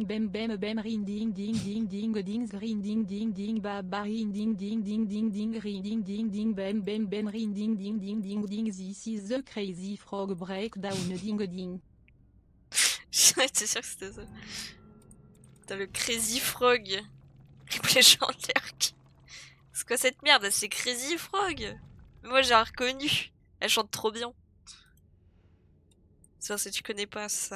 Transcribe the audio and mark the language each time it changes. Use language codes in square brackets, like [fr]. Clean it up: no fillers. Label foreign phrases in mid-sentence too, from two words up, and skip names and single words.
[en] bem bem bem ring ding ding ding ding ding ring ding ding ding ba ba ring ding ding ding ding ding ring ding ding ding bem bem bem ring ding ding ding ding ding this is the crazy frog breakdown ding ding. [fr] J'étais sûre que c'était ça. T'as le Crazy Frog. Les gens de l'air. C'est quoi cette merde? C'est Crazy Frog. Moi j'ai reconnu. Elle chante trop bien. C'est parce que tu connais pas ça.